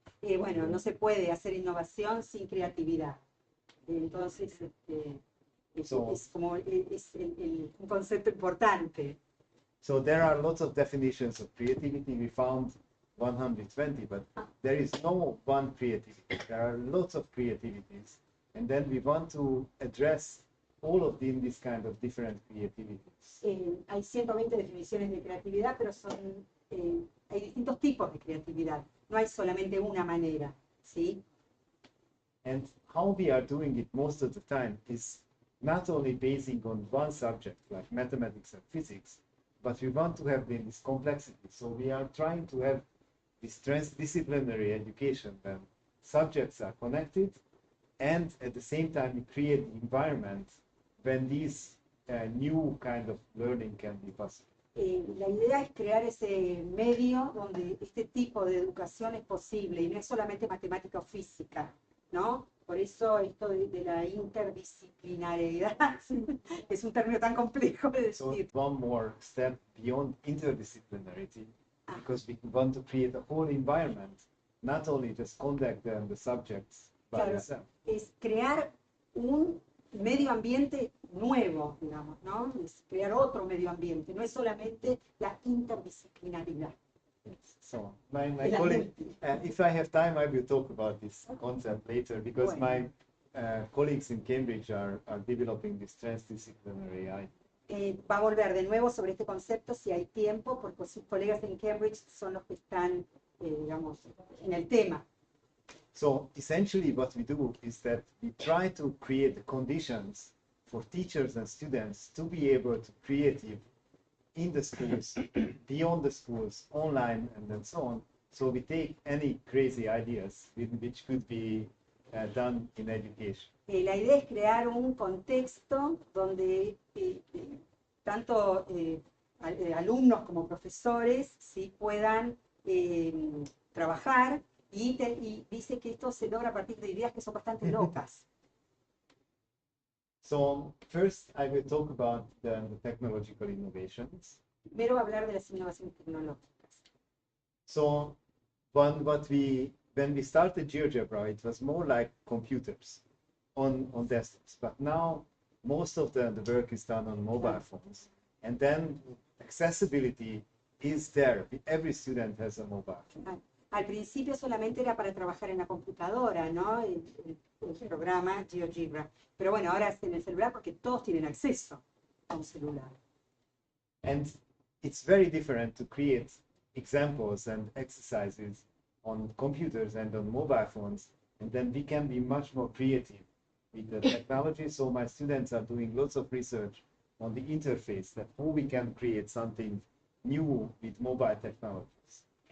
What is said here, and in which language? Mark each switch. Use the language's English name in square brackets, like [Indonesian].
[Spanish] Bueno, no se puede hacer innovación sin creatividad. Entonces, es un concepto importante. [English] So there are lots of definitions of creativity. We found 120, but there is no one creativity. There are lots of creativities. And then we want to address all of them, this kind of different creativities. [Spanish] Hay 120 definiciones de creatividad, pero hay distintos tipos de creatividad. No hay solamente una manera, ¿sí? [English] And how we are doing it most of the time is not only basing on one subject, like mathematics and physics, but we want to have this complexity. So we are trying to have this transdisciplinary education when subjects are connected, and at the same time we create the environment when these new kind of learning can be possible. [Spanish] La idea es crear ese medio donde este tipo de educación es posible y no es solamente matemática o física, ¿no? Por eso esto de la interdisciplinariedad es un término tan complejo de decir. [English] So one more step beyond interdisciplinarity, because we want to create a whole environment, not only just conduct the subjects by themselves. [Spanish] Es crear un medio ambiente nuevo, digamos, ¿no? Es crear otro medio ambiente, no es solamente la interdisciplinaridad. [English] So my colleague, if I have time, I will talk about this concept later, because my colleagues in Cambridge are developing this transdisciplinary idea. [Spanish] Va a volver de nuevo sobre este concepto si hay tiempo, porque sus colegas en Cambridge son los que están, digamos, en el tema. [English] So essentially what we do is that we try to create the conditions for teachers and students to be able to creative in the schools, beyond the schools, online, and then so on. So we take any crazy ideas which could be done in education. [Spanish] La idea es crear un contexto donde tanto alumnos como profesores ¿sí? puedan trabajar y dice que esto se logra a partir de ideas que son bastante locas. [English] So first I will talk about the technological innovations. [Spanish] Primero va a hablar de las innovaciones tecnológicas. [English] So when we started GeoGebra, it was more like computers on desktops, but now most of the work is done on mobile phones, and then accessibility is there. Every student has a mobile phone. [Spanish] Al principio solamente era para trabajar en la computadora, ¿no? El programa GeoGebra. Pero bueno, ahora es en el celular porque todos tienen acceso a un celular. [English] And it's very different to create examples and exercises on computers and on mobile phones, and then we can be much more creative with the technology. So my students are doing lots of research on the interface, that how we can create something new with mobile technologies.